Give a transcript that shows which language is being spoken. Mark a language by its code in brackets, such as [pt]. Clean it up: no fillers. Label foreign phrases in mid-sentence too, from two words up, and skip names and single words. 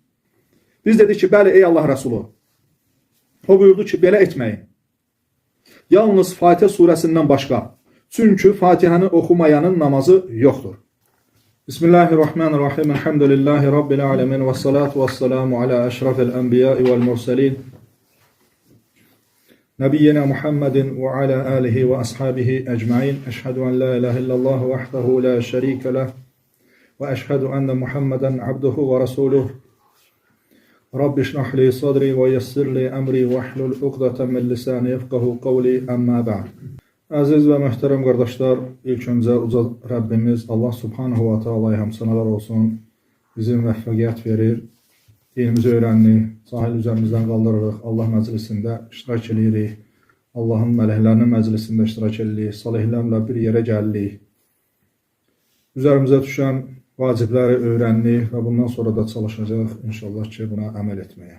[az] Biz dedik ki, bəli, ey Allah Rəsulu. O buyurdu ki, belə etməyin. Yalnız Fatihə surəsindən başqa. Çünki Fatihəni oxumayanın namazı yoxdur. [ar] بسم الله الرحمن الرحيم. الحمد لله رب العالمين. والصلاة والسلام على أشرف الأنبياء والمرسلين. نبينا محمد وعلى آله وأصحابه أجمعين. أشهد أن لا إله إلا الله وحده لا شريك له. وأشهد أن محمداً عبده ورسوله. رب اشرح لي صدري ويسر لي أمري واحلل عقدة من لساني يفقهوا قولي أما بعد. [tr] Aziz ve muhterem kardeşler, ilk önce uca Rabbimiz Allah [ar] سبحانه وتعالى'ya [tr] hamsanalar olsun. [az] Bizi müvəffəqiyyət verir. Dinimizi öyrəndik, sahil üzərimizdən qaldırırıq, Allah məclisində iştirak edirik, Allahın mələklərinin məclisində iştirak edirik, salihlərlə bir yerə gəlirik. Üzərimizə düşən vacibləri öyrəndik və bundan sonra da çalışacaq inşallah ki, buna əməl etməyə.